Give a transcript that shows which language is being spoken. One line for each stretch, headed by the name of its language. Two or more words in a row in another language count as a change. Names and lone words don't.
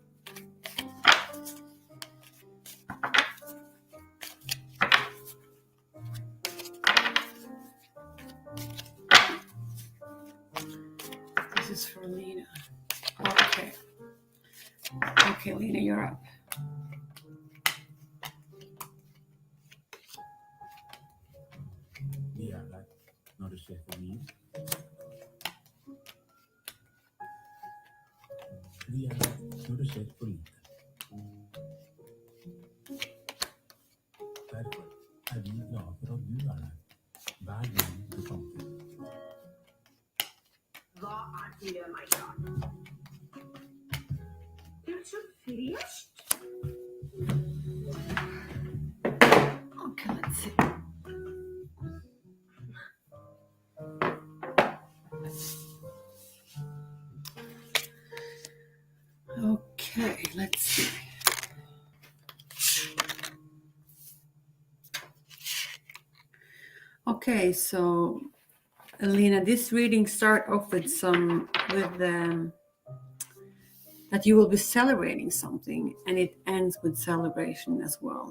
English: This is for Lena. Okay. Okay, Lena, you're up.
Swedish: Det är där när du ser förbi. Det är där när du ser för lite. Därför är vi glada för att du är här.
Norwegian: Hver gang du kommer til. Hva er det,
English: my god?
Norwegian: Det er så fresht.
English: Okay, let's see. Okay, let's see. Okay, so Lena, this reading start off with that you will be celebrating something, and it ends with celebration as well.